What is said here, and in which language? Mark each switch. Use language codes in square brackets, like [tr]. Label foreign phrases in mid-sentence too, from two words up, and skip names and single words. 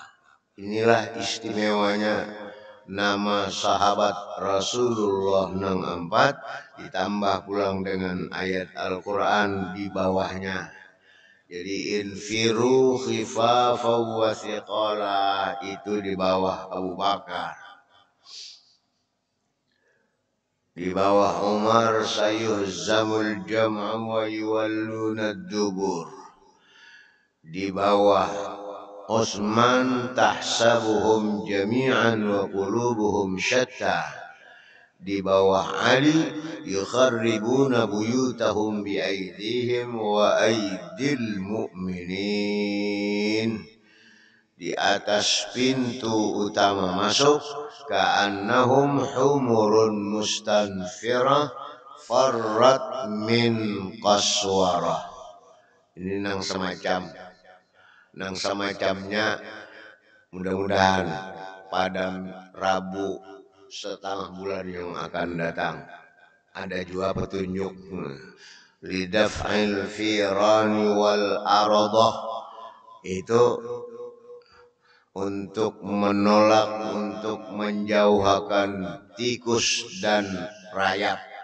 [bjn] Inilah istimewanya nama sahabat Rasulullah nang 4 ditambah pulang dengan ayat Al-Quran di bawahnya. Jadi [ar] انفروا خفافا وثقالا [bjn] itu di bawah Abu Bakar. Di bawah [ar] Umar سيهزم الجمع ويولون الدبر. [bjn] Di bawah [ar] Utsman تحسبهم جميعا وقلوبهم شتى. [bjn] Di bawah [ar] Ali يخربون بيوتهم بأيديهم وأيدي المؤمنين. [bjn] Di atas pintu utama masuk [ar] كأنهم حمر مستنفرة فرت من قسورة. [bjn] Ini nang semacamnya mudah-mudahan pada Rabu setengah bulan yang akan datang ada juga petunjuk [ar] لدفع الفئران والأرضة, [bjn] itu untuk menolak, untuk menjauhkan tikus dan rayap.